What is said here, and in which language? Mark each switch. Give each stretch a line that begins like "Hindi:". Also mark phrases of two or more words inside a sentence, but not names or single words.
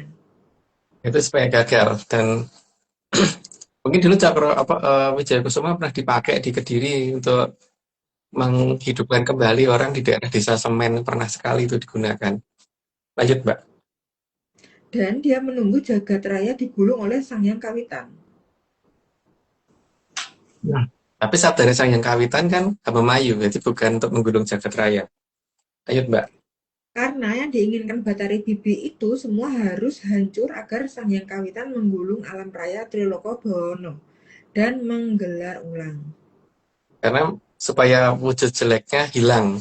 Indonesian: Itu supaya gagal. Dan mungkin dulu Wijaya Kusuma pernah dipakai di Kediri untuk menghidupkan kembali orang di daerah desa Semen. Pernah sekali itu digunakan. Lanjut, Mbak. Dan dia menunggu jagat raya digulung oleh Sang Hyang Kawitan. Tapi sabdanya Sang Hyang Kawitan kan Hamemayu, jadi bukan untuk menggulung jagat raya. Lanjut, Mbak. Karena yang diinginkan Bathari Bibi itu semua harus hancur agar Sang Hyang Kawitan menggulung alam raya Triloko Bawana. dan menggelar ulang. Karena supaya wujud jeleknya hilang.